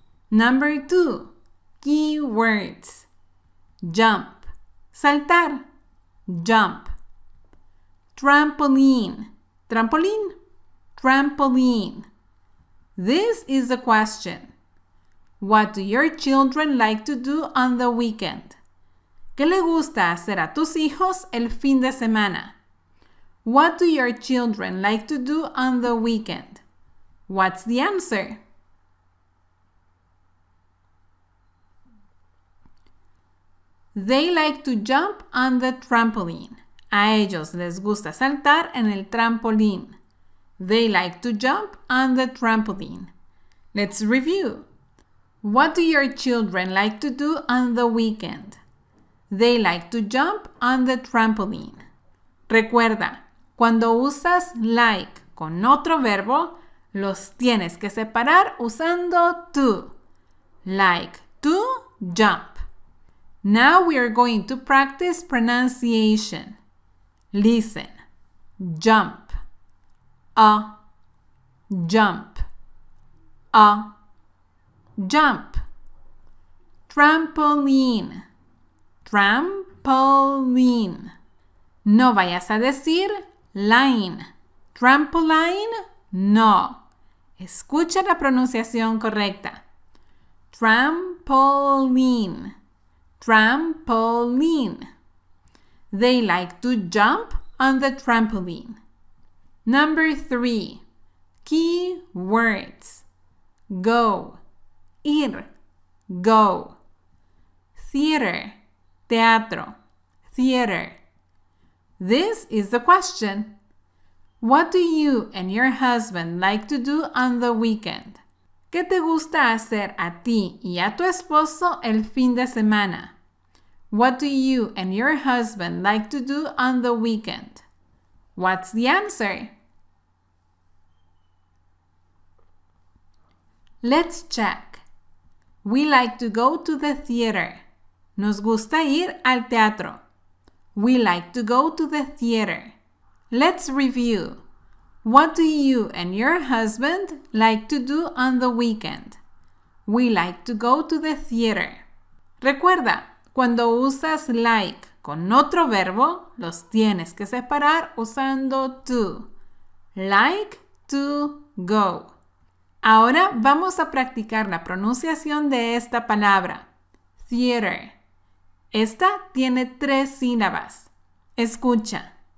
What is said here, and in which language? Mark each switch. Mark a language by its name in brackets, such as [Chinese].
[English] Number 2. Key words. Jump. Saltar. Jump. Trampoline. Trampoline. Trampoline. This is the question. What do your children like to do on the weekend? [Spanish] ¿Qué le gusta hacer a tus hijos el fin de semana? [English] What do your children like to do on the weekend? What's the answer? They like to jump on the trampoline. [Spanish] A ellos les gusta saltar en el trampolín. [English] They like to jump on the trampoline. Let's review. What do your children like to do on the weekend? They like to jump on the trampoline. [Spanish] Recuerda, cuando usas like con otro verbo, los tienes que separar usando to. [English] Like to jump. Now we are going to practice pronunciation. Listen. Jump. Jump. Jump. Trampoline. [Spanish] Trampoline. No vayas a decir line. [English] Trampoline, no. [Spanish] Escucha la pronunciación correcta. [English] Trampoline. Trampoline. They like to jump on the trampoline. Number 3. Key words. Go. Ir. Go. Theater. Teatro. Theater. This is the question. What do you and your husband like to do on the weekend? [Spanish] ¿Qué te gusta hacer a ti y a tu esposo el fin de semana? [English] What do you and your husband like to do on the weekend? What's the answer? Let's check. We like to go to the theater. [Spanish] Nos gusta ir al teatro. [English] We like to go to the theater. Let's review. What do you and your husband like to do on the weekend? We like to go to the theater. [Spanish] Recuerda, cuando usas like con otro verbo, los tienes que separar usando to. [English] Like to go. [Spanish] Ahora vamos a practicar la pronunciación de esta palabra. Theater. Esta tiene 3 sílabas. Escucha.